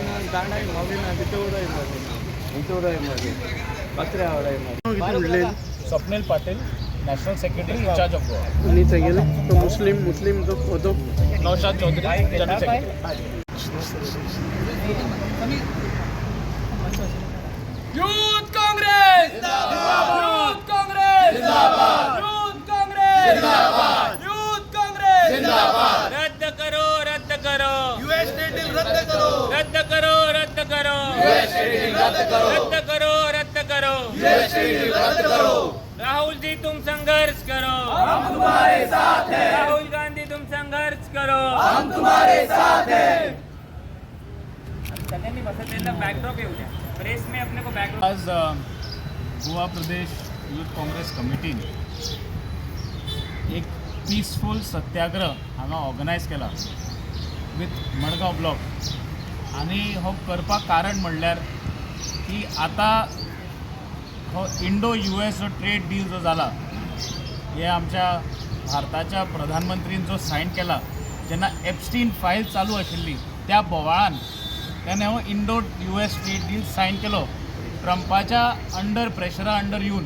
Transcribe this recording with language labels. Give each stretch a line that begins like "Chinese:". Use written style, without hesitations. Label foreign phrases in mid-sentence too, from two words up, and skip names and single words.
English: स्वप्नील पाटील, National Secretary In-charge of गोवा.
Konkani: तो मुस्लिम जो होतो
English: नौशाद चौधरी, General Secretary.
Hindi: यूथ काँग्रेस जिंदाबाद, यूथ काँग्रेस जिंदाबाद, यूथ काँग्रेस जिंदाबाद, यूथ काँग्रेस जिंदाबाद. रद्द करो
English: US deal
Hindi: रद्द करो रद्द करो
English: US deal
Hindi: रद्द करो
English: US deal
Hindi: रद्द करो. राहुल जी तुम संघर्ष करो, हम तुम्हारे साथ हैं. राहुल गांधी तुम संघर्ष करो, हम तुम्हारे साथ हैं.
Marathi: सगळ्यांनी बसत त्यांना बॅकड्रॉप येऊ द्या.
Hindi: प्रेस में अपने को बैकग्राउंड.
Konkani: आज गोवा प्रदेश यूथ काँग्रेस कमिटीने एक पीसफुल सत्याग्रह हांगा ऑर्गनायज केला विथ मडगांव ब्लॉक. आणि हो करपाक कारण म्हणल्यार की आता हो इंडो US जो
English: trade deal
Konkani: जो जाला हे आमच्या भारताच्या प्रधानमंत्रीन जो सायन केला जेन्ना एप्स्टीन फायल चालू आशिल्ली त्या बोवाळान त्याने हो इंडो US
English: trade deal
Konkani: सायन केलो ट्रम्पाच्या प्रेशरा अंडर येवन.